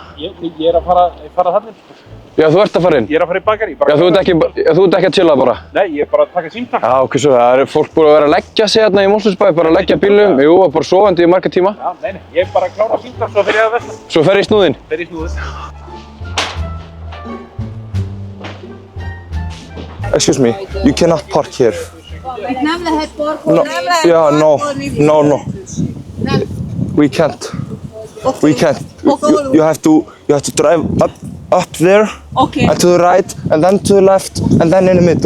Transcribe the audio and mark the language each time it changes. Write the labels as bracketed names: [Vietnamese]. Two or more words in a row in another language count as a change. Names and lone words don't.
[Icelandic] Ég er að fara þarna. Já, þú ert að fara inn? Ég er að fara í bakari. Já, þú ert ekki að chilla bara? Nei, ég er bara að taka símtal. Já, ok, svo það er fólk búið að vera að leggja sig hérna í Mosfellsbæ, bara að leggja bílum, jú, og bara sofandi í marga tíma. Já, nei, ég er bara að klára símtal, svo fer ég að vesla. Svo fer ég í snúðinn? Fer í snúðinn. [English] Excuse me, you cannot park here. No, Yeah, no. We can't. We can't. You have to drive up there, and to the right, and then to the left, and then in the middle.